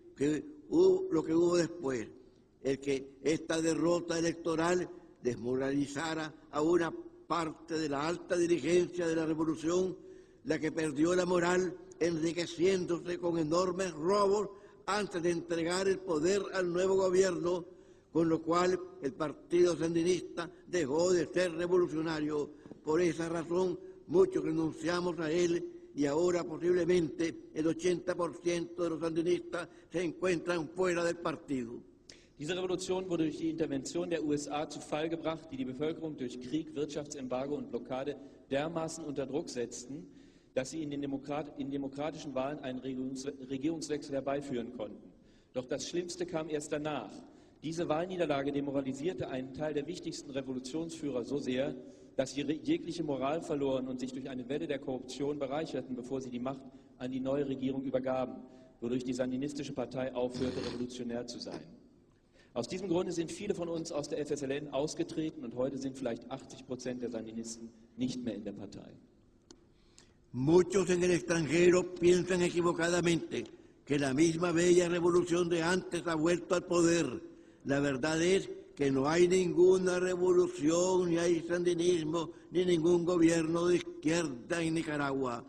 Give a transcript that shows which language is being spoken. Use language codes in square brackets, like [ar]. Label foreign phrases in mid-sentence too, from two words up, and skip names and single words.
[es] lo que hubo después, el que esta derrota electoral desmoralizara a una parte de la alta dirigencia de la revolución, la que perdió la moral enriqueciéndose con enormes robos antes de entregar el poder al nuevo gobierno, con lo cual el Partido Sandinista dejó de ser revolucionario. Por esa razón, muchos renunciamos a él y ahora posiblemente el 80% de los sandinistas se encuentran fuera del partido. [de] Diese Revolution wurde durch die Intervention der USA zu Fall gebracht, die die Bevölkerung durch Krieg, Wirtschaftsembargo und Blockade dermaßen unter Druck setzten, dass sie in demokratischen Wahlen einen Regierungswechsel herbeiführen konnten. Doch das Schlimmste kam erst danach. Diese Wahlniederlage demoralisierte einen Teil der wichtigsten Revolutionsführer so sehr, dass sie jegliche Moral verloren und sich durch eine Welle der Korruption bereicherten, bevor sie die Macht an die neue Regierung übergaben, wodurch die sandinistische Partei aufhörte, revolutionär zu sein. Aus diesem Grunde sind viele von uns aus der FSLN ausgetreten und heute sind vielleicht 80% der Sandinisten nicht mehr in der Partei. [es] Muchos en el extranjero piensan equivocadamente que la misma bella revolución de antes ha vuelto al poder. La verdad es que no hay ninguna revolución, ni hay sandinismo, ni ningún gobierno de izquierda en Nicaragua.